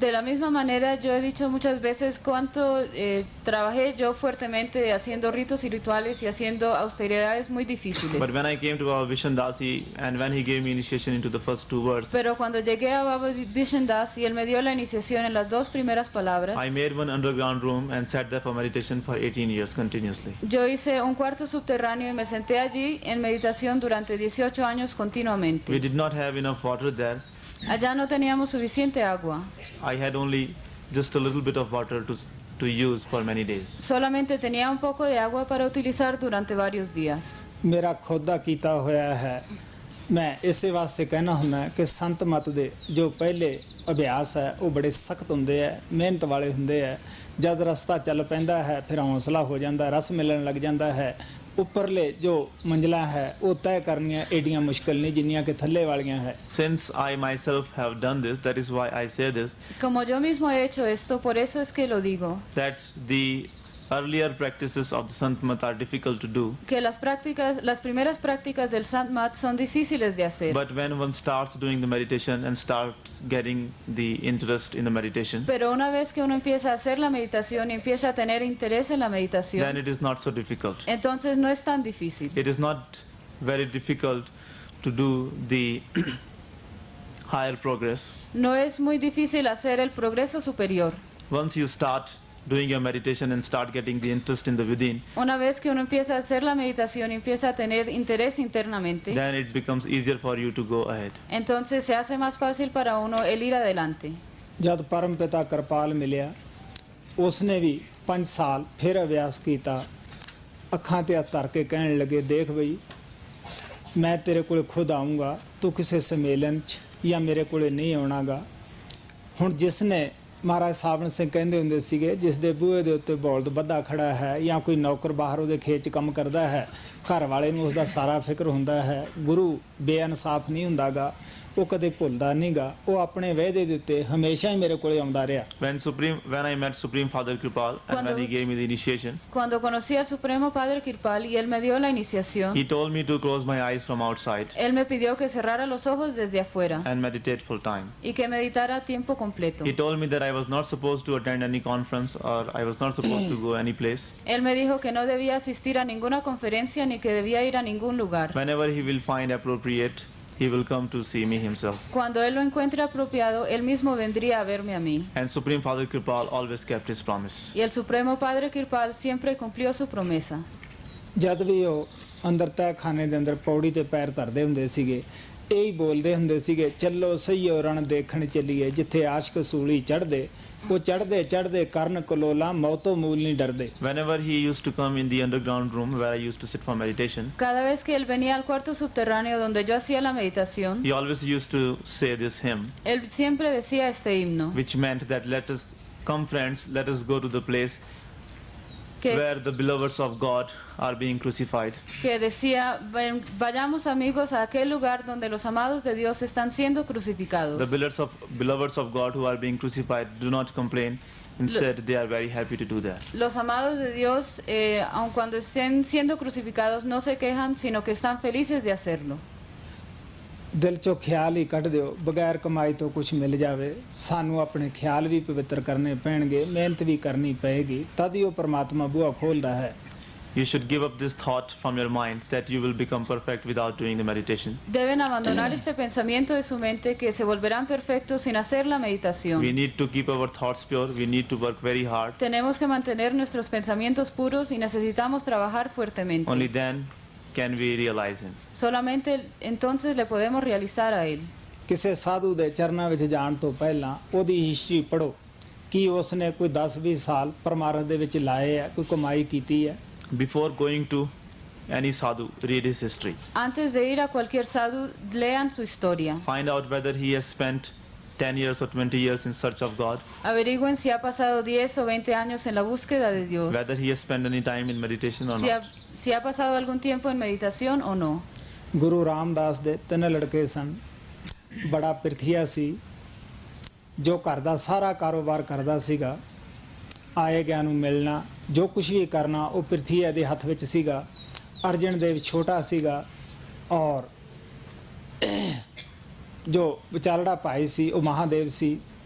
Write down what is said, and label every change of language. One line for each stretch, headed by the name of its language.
Spanish: De la misma manera, yo he dicho muchas veces cuánto trabajé yo fuertemente haciendo ritos y rituales y haciendo austeridades muy difíciles.
English: But when I came to Baba Vishan Dasi and when he gave me initiation into the first two words,
Spanish: Pero cuando llegué a Baba Vishen Das y él me dio la iniciación en las dos primeras palabras,
English: I made one underground room and sat there for meditation for 18 years continuously.
Spanish: yo hice un cuarto subterráneo y me senté allí en meditación durante 18 años
English: We
Spanish: continuamente.
English: did not have enough water there.
Spanish: Allá no teníamos suficiente agua.
English: I had only just a little bit of water to use for many days.
Spanish: Solamente tenía un poco de agua para utilizar durante varios días.
Punjabi: ਮੇਰਾ ਖੁਦ ਦਾ ਕੀਤਾ ਹੋਇਆ ਹੈ। ਮੈਂ ਇਸੇ ਵਾਸਤੇ ਕਹਿਣਾ ਹੁੰਦਾ ਕਿ ਸੰਤ ਮਤ ਦੇ ਜੋ ਪਹਿਲੇ ਅਭਿਆਸ ਹੈ ਉਹ ਬੜੇ ਸਖਤ ਹੁੰਦੇ ਹੈ, ਮਿਹਨਤ ਵਾਲੇ ਹੁੰਦੇ ਹੈ। ਜਦ ਰਸਤਾ ਚੱਲ ਪੈਂਦਾ ਹੈ ਫਿਰ ਹੌਸਲਾ ਹੋ ਜਾਂਦਾ, ਰਸ ਮਿਲਣ ਲੱਗ ਜਾਂਦਾ ਹੈ। ਉੱਪਰਲੇ ਜੋ ਮੰਜ਼ਲਾਂ ਹੈ ਉਹ ਤੈਅ ਕਰਨੀਆਂ ਏਡੀਆਂ ਮੁਸ਼ਕਲ ਨਹੀਂ ਜਿੰਨੀਆਂ ਕਿ ਥੱਲੇ ਵਾਲੀਆਂ ਹੈ।
English: Since I myself have done this, that is why I say this,
Spanish: Como yo mismo he hecho esto, por eso es que lo digo.
English: that the earlier practices of the Sant Mat are difficult to do.
Spanish: Que las primeras prácticas del Sant Mat son difíciles de hacer.
English: But when one starts doing the meditation and starts getting the interest in the meditation,
Spanish: Pero una vez que uno empieza a hacer la meditación y empieza a tener interés en la
English: then
Spanish: meditación,
English: it is not so difficult.
Spanish: entonces no es tan difícil.
English: It is not very difficult to do the higher progress.
Spanish: No es muy difícil hacer el progreso superior.
English: Once you start doing your meditation and start getting the interest in the within,
Spanish: Una vez que uno empieza a hacer la meditación y empieza a tener interés internamente,
English: then it becomes easier for you to go ahead.
Spanish: entonces se hace más fácil para uno el ir adelante.
Punjabi: ਜਦ ਪਰਮ ਪਿਤਾ ਕਿਰਪਾਲ ਮਿਲਿਆ ਉਸਨੇ ਵੀ 5 ਸਾਲ ਫਿਰ ਅਭਿਆਸ ਕੀਤਾ। ਅੱਖਾਂ ਤੇ ਹੱਥ ਧਰ ਕੇ ਕਹਿਣ ਲੱਗੇ ਦੇਖ ਬਈ ਮੈਂ ਤੇਰੇ ਕੋਲੇ ਖੁਦ ਆਉਂਗਾ, ਤੂੰ ਕਿਸੇ ਸੰਮੇਲਨ 'ਚ ਜਾਂ ਮੇਰੇ ਕੋਲੇ ਨਹੀਂ ਆਉਣਾਗਾ। ਹੁਣ ਜਿਸ ਨੇ ਮਹਾਰਾਜ ਸਾਵਣ ਸਿੰਘ ਕਹਿੰਦੇ ਹੁੰਦੇ ਸੀਗੇ ਜਿਸ ਦੇ ਬੂਹੇ ਦੇ ਉੱਤੇ ਬੌਲਦ ਬੱਧਾ ਖੜਾ ਹੈ ਜਾਂ ਕੋਈ ਨੌਕਰ ਬਾਹਰ ਉਹਦੇ ਖੇਤ 'ਚ ਕੰਮ ਕਰਦਾ ਹੈ, ਘਰ ਵਾਲੇ ਨੂੰ ਉਸਦਾ ਸਾਰਾ ਫਿਕਰ ਹੁੰਦਾ ਹੈ। ਗੁਰੂ ਬੇਇਨਸਾਫ ਨਹੀਂ ਹੁੰਦਾਗਾ, ਉਹ ਕਦੇ ਭੁੱਲਦਾ ਨਹੀਂਗਾ, ਉਹ ਆਪਣੇ ਵਾਅਦੇ ਦੇ ਉੱਤੇ ਹਮੇਸ਼ਾ ਹੀ ਮੇਰੇ ਕੋਲੇ ਆਉਂਦਾ ਰਿਹਾ।
English: When I met Supreme Father Kripal and when he gave me the initiation,
Spanish: Cuando conocí al Supremo Padre Kirpal y él me dio la iniciación,
English: he told me to close my eyes from outside
Spanish: él me pidió que cerrara los ojos desde afuera
English: and meditate full time.
Spanish: y que meditara a tiempo completo.
English: He told me that I was not supposed to attend any conference or I was not supposed to go any place.
Spanish: Él me dijo que no debía asistir a ninguna conferencia ni que debía ir a ningún lugar.
English: Whenever he will find appropriate, he will come to see me himself.
Spanish: Cuando él lo encuentre apropiado, él mismo vendría a verme a mí.
English: And Supreme Father Kripal always kept his promise.
Spanish: Y el Supremo Padre Kirpal siempre cumplió su promesa.
Punjabi: ਜਦ ਵੀ ਉਹ ਅੰਦਰ ਤਹਿਖਾਨੇ ਦੇ ਅੰਦਰ ਪੌੜੀ ਤੇ ਪੈਰ ਧਰਦੇ ਹੁੰਦੇ ਸੀਗੇ, ਇਹੀ ਬੋਲਦੇ ਹੁੰਦੇ ਸੀਗੇ, ਚੱਲੋ ਸਈਓ ਰਣ ਦੇਖਣ ਚੱਲੀਏ, ਜਿੱਥੇ ਆਸ਼ਕ ਸੂਲੀ ਚੜ੍ਹਦੇ, ਉਹ ਚੜ੍ਹਦੇ ਚੜ੍ਹਦੇ ਕਰਨ ਕਲੋਲਾ ਮੌਤੋਂ ਮੂਲ ਨਹੀਂ ਡਰਦੇ.
English: Whenever he used to come in the underground room where I used to sit for meditation,
Spanish: Cada vez que él venía al cuarto subterráneo donde yo hacía la meditación,
English: he always used to say this hymn,
Spanish: él siempre decía este himno,
English: which meant that let us come friends, let us go to the place
Spanish: que,
English: where the beloveds of God are being crucified.
Spanish: que decía, vayamos amigos a aquel lugar donde los amados de Dios están siendo crucificados.
English: The beloveds of God who are being crucified do not complain. Instead, they are very happy to do that.
Spanish: Los amados de Dios, aun cuando estén siendo crucificados, no se quejan, sino que están felices de hacerlo.
Punjabi: ਦਿਲ ਚੋਂ ਖਿਆਲ ਹੀ ਕੱਢ ਦਿਓ, ਬਗੈਰ ਕਮਾਈ ਤੋਂ ਕੁਝ ਮਿਲ ਜਾਵੇ, ਸਾਨੂੰ ਆਪਣੇ ਖਿਆਲ ਵੀ ਪਵਿੱਤਰ ਕਰਨੇ ਪੈਣਗੇ, ਮਿਹਨਤ ਵੀ ਕਰਨੀ ਪਏਗੀ, ਤਦ ਹੀ ਉਹ ਪਰਮਾਤਮਾ ਬੂਹਾ ਖੋਲਦਾ ਹੈ.
English: You should give up this thought from your mind that you will become perfect without doing the meditation.
Spanish: Deben abandonar este pensamiento de su mente que se volverán perfectos sin hacer la meditación.
English: We need to keep our thoughts pure. We need to work very hard.
Spanish: Tenemos que mantener nuestros pensamientos puros y necesitamos trabajar fuertemente.
English: Only then can we realize Him.
Spanish: Solamente entonces le podemos realizar a Él.
Punjabi: ਕਿਸੇ ਸਾਧੂ ਦੇ ਚਰਨਾਂ ਵਿੱਚ ਜਾਣ ਤੋਂ ਪਹਿਲਾਂ ਉਹਦੀ history ਪੜ੍ਹੋ ਕਿ ਉਸਨੇ ਕੋਈ 10-20 ਸਾਲ ਪਰਮਾਰਥ ਦੇ ਵਿੱਚ ਲਾਏ ਹੈ, ਕੋਈ ਕਮਾਈ ਕੀਤੀ ਹੈ.
English: Before going to any sadhu, read his history.
Spanish: Antes de ir a cualquier sadhu, lean su historia.
English: Find out whether he has spent 10 years or 20 years in search of God.
Spanish: Averigüen si ha pasado 10 o 20 años en la búsqueda de Dios.
English: Whether he has spent any time in meditation or not.
Spanish: Si ha pasado algún tiempo en meditación o no.
Punjabi: Guru Ramdas ਦੇ 3 ਲੜਕੇ ਸਨ. ਬੜਾ ਪਿਰਥੀਆ ਸੀ ਜੋ ਘਰ ਦਾ ਸਾਰਾ ਕਾਰੋਬਾਰ ਕਰਦਾ ਸੀਗਾ. ਆਏ ਗਿਆ ਨੂੰ ਮਿਲਣਾ, ਜੋ ਕੁਝ ਵੀ ਕਰਨਾ ਉਹ ਪਿਰਥੀਆ ਦੇ ਹੱਥ ਵਿੱਚ ਸੀਗਾ. ਅਰਜਨ ਦੇਵ ਛੋਟਾ ਸੀਗਾ ਔਰ ਜੋ ਵਿਚਾਰੜਾ ਭਾਈ ਸੀ ਉਹ ਮਹਾਦੇਵ ਸੀ.